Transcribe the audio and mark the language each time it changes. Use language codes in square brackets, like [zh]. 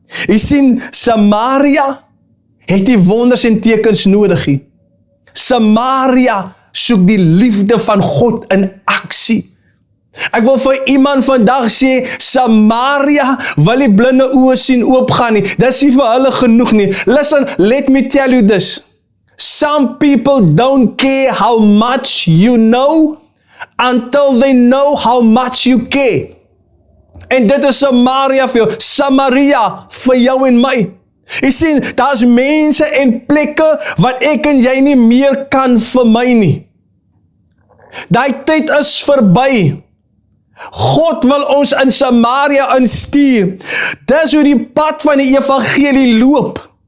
[af] Jy sien, Samaria het die wonders en tekens nodig nie. Samaria soek die liefde van God in aksie. Ek wil vir iemand vandag sê, Samaria wil die blinde oë sien oopgaan nie. Dit is nie vir hulle genoeg nie. [en] Listen, let me tell you this. Some people don't care how much you know until they know how much you care. [af] En dit is Samaria vir jou, Samaria vir jou en my. Jy sien, daar is mense en plekke wat ek en jy nie meer kan vir my nie. Daai tyd is verby. God wil ons in Samaria instuur. Dis hoe die pad van die evangelie loop.